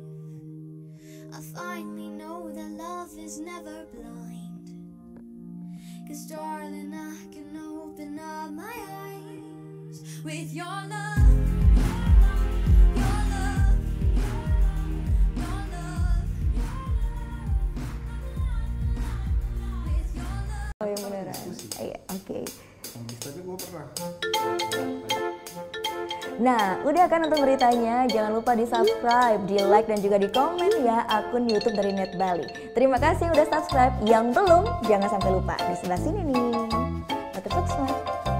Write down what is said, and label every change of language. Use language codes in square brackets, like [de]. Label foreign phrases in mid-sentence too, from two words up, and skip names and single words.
[en] I finally know that love is never blind, 'cause darling I can open up my eyes with your love, your love, your love, with your love. [id] Oh yang beneran. Iya, oke. Tapi gue pernah. Nah, udah kan untuk beritanya? Jangan lupa di subscribe, di like dan juga di komen ya akun YouTube dari Net Bali. Terima kasih udah subscribe. Yang belum, jangan sampai lupa di sebelah sini nih. [ban] Matur suksma.